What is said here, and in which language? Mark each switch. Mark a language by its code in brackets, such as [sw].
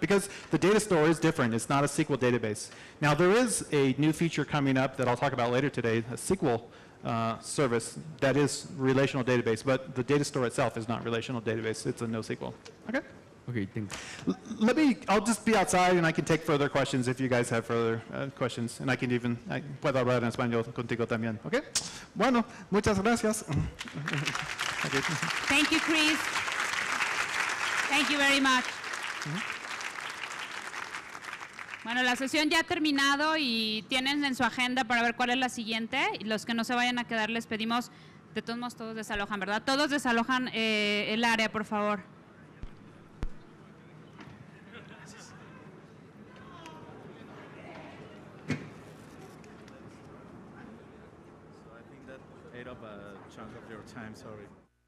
[en] Because the data store is different. It's not a SQL database. Now there is a new feature coming up that I'll talk about later today, a SQL service that is relational database, but the data store itself is not relational database. It's a NoSQL. Okay? Okay, thanks. I'll just be outside and I can take further questions if you guys have further questions. [es] And I can even, puedo hablar en español contigo también. Okay? Bueno, muchas gracias. Okay. [en] Thank you, Chris. Thank you very much. Bueno, la sesión ya ha terminado y tienen en su agenda para ver cuál es la siguiente. Y los que no se vayan a quedar les pedimos De todos modos, todos desalojan, ¿verdad? Todos desalojan el área, por favor. So I think that ate up a chunk of your time, sorry.